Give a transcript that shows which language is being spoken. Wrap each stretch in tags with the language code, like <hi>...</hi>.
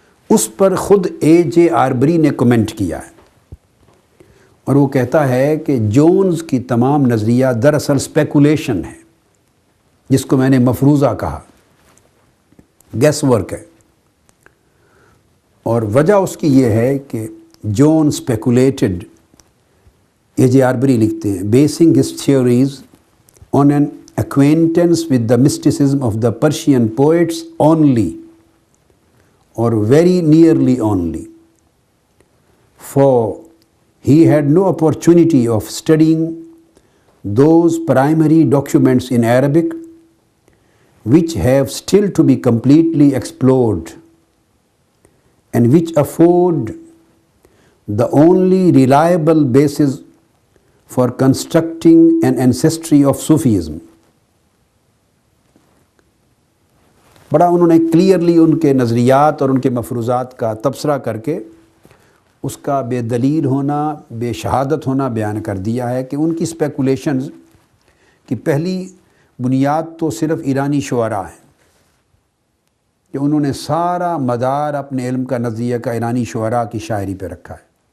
<ur>اس پر خود اے جے آربری نے کمنٹ کیا ہے اور وہ کہتا ہے کہ جونز کی تمام نظریہ دراصل اسپیکولیشن ہے، جس کو میں نے مفروضہ کہا، گیس ورک ہے. اور وجہ اس کی یہ ہے کہ جون اسپیکولیٹڈ، اے جے آربری لکھتے ہیں،</ur> <en>Basing his theories on an acquaintance with the mysticism of the Persian poets only, or very nearly only, for he had no opportunity of studying those primary documents in Arabic which have still to be completely explored and which afford the only reliable basis for constructing an ancestry of Sufism.</en> <ur>بڑا انہوں نے clearly ان کے نظریات اور ان کے مفروضات کا تبصرہ کر کے اس کا بے دلیل ہونا، بے شہادت ہونا بیان کر دیا ہے کہ ان کی اسپیکولیشنز کی پہلی بنیاد تو صرف ایرانی شعراء ہیں کہ انہوں نے سارا مدار اپنے علم کا نظریہ کا ایرانی شعراء کی شاعری پہ رکھا ہے.</ur>